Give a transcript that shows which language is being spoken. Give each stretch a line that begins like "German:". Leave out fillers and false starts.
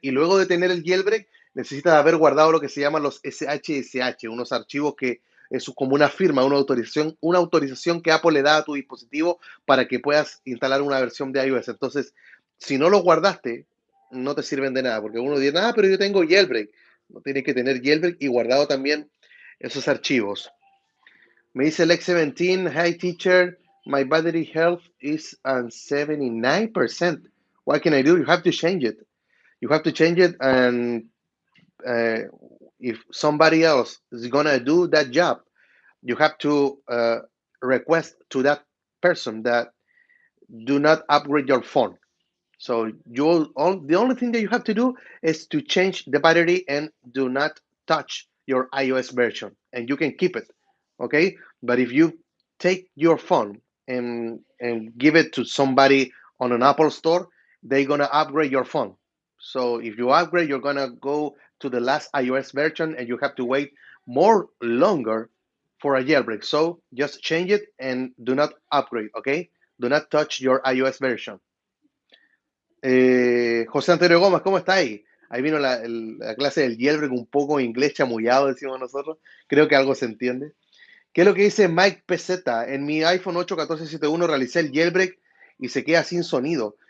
Spanish: Y luego de tener el jailbreak, necesitas haber guardado lo que se llaman los SHSH, unos archivos que es como una firma, una autorización que Apple le da a tu dispositivo para que puedas instalar una versión de iOS. Entonces, si no lo guardaste, no te sirven de nada, porque uno dice, ah, pero yo tengo jailbreak. No tienes que tener jailbreak y guardado también esos archivos. Me dice
English: Lex 17, hi teacher, my battery health is on 79%. What can I do? You have to change it. You have to change it, and uh, if somebody else is gonna do that job, you have to request to that person that do not upgrade your phone. So the only thing that you have to do is to change the battery and do not touch your iOS version, and you can keep it, okay? But if you take your phone and give it to somebody on an Apple store, they're gonna upgrade your phone. So if you upgrade, you're gonna go to the last iOS version, and you have to wait more longer for a jailbreak. So just change it and do not upgrade, okay? Do not touch your iOS version.
Spanish: José Antonio Gómez, ¿cómo está ahí? Ahí vino la clase del jailbreak, un poco inglés chamullado, decimos nosotros. Creo que algo se entiende. ¿Qué es lo que dice Mike PZ? En mi iPhone 8 1471 realicé el jailbreak y se queda sin sonido.